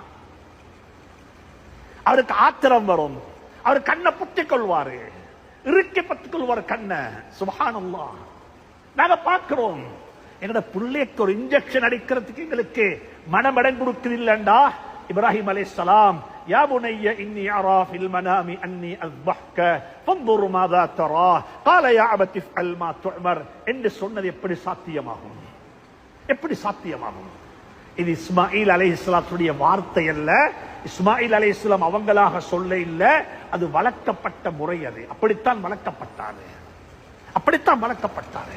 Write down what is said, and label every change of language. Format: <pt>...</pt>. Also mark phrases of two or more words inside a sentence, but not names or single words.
<ta>அவருக்கு ஆத்திரம் வரும், அவர் கண்ணை புத்திக் கொள்வாரு, இறுக்கி பத்திக் கொள்வாரு கண்ணை. சுப்ஹானல்லாஹ், நாங்க பார்க்கிறோம். என்னோட பிள்ளைக்கு ஒரு இன்ஜெக்ஷன் அடிக்கிறதுக்கு எங்களுக்கு மனமடம் கொடுக்குது இல்லண்டா.</ta> <ar>இப்ராஹிம் அலைஹிஸ்ஸலாம் يا بني إني أرى في المنام أني أذبحك فانظر ماذا ترى قال يا أبت افعل ما تؤمر</ar> <ta>என்று சொன்னது எப்படி சாத்தியமாகும்? எப்படி சாத்தியமாகும்? இது இஸ்மாயில் அலைஹிஸ்ஸலாத்துடைய வார்த்தை அல்ல. இஸ்மாயில் அலைஹிஸ்ஸலாம் அவங்களாக சொல்ல இல்ல, அது வளர்க்கப்பட்ட முறை. அது அப்படித்தான் வளர்க்கப்பட்டாரு, அப்படித்தான் வளர்க்கப்பட்டாரு.</ta>